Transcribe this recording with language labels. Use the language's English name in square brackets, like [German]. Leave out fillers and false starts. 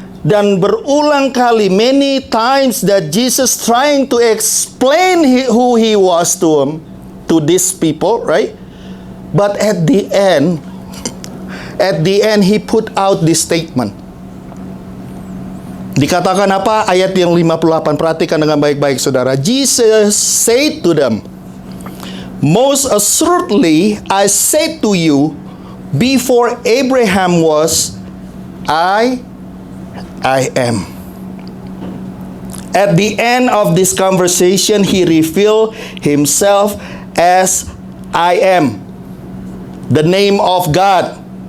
[Indonesian] Dan berulang kali, [English] many times that Jesus trying to explain who he was to these people, right? But at the end he put out this statement. [Indonesian] Dikatakan apa? Ayat yang 58, perhatikan dengan baik-baik, saudara. [English] Jesus said to them, "Most assuredly I say to you, before Abraham was, I am." At the end of this conversation, he revealed himself as I am, the name of God.